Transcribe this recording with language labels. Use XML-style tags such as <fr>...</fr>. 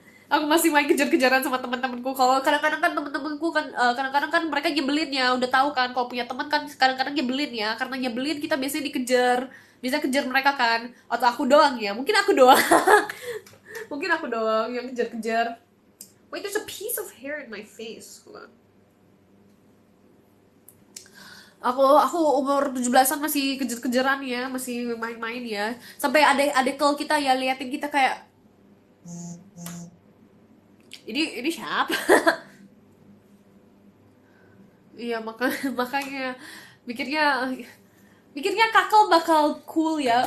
<id>Aku masih main kejar-kejaran sama teman-temanku. Kalau kadang-kadang kan teman-temanku kan kadang-kadang kan mereka nyebelin ya, udah tahu kan kalau punya teman kan kadang-kadang nyebelin ya. Karena nyebelin kita biasanya dikejar. Bisa kejar mereka kan. Atau aku doang ya. Mungkin aku doang. Mungkin aku doang yang kejar-kejar.</id> <en>Wait, there's a piece of hair in my face. Hold on.</en> <id>Aku umur 17-an masih kejar-kejaran ya, masih main-main ya. Sampai adek kalau kita ya liatin kita kayak ini siapa? Iya makanya mikirnya mikirnya kakak bakal cool ya.</id>